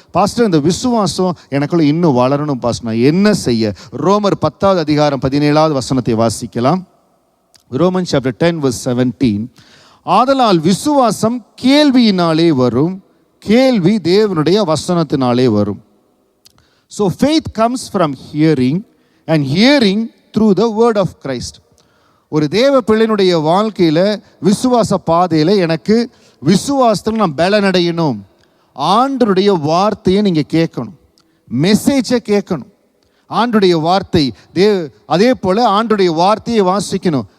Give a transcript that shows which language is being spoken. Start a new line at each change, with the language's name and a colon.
Tamil: Pastor, இந்த விசுவாசம் எனக்குள்ள இன்னும் வளரணும் பாஸ்டர், நான் என்ன செய்ய? ரோமர் 10:17 வாசிக்கலாம். Roman chapter 10:17. ஆதலால் விசுவாசம் கேள்வியினாலே வரும், கேள்வி தேவனுடைய வசனத்தினாலே வரும்.
English: So faith comes from hearing and hearing through the word of Christ.
Tamil: ஒரு தேவ பிள்ளையினுடைய வாழ்க்கையில் விசுவாச பாதையில் எனக்கு விசுவாசத்தில் நான் பலனடையணும். ஆண்டருடைய வார்த்தையை நீங்கள் கேட்கணும், மெசேஜை கேட்கணும். ஆண்டுடைய வார்த்தை அதே போல் ஆண்டுடைய வார்த்தையை வாசிக்கணும்.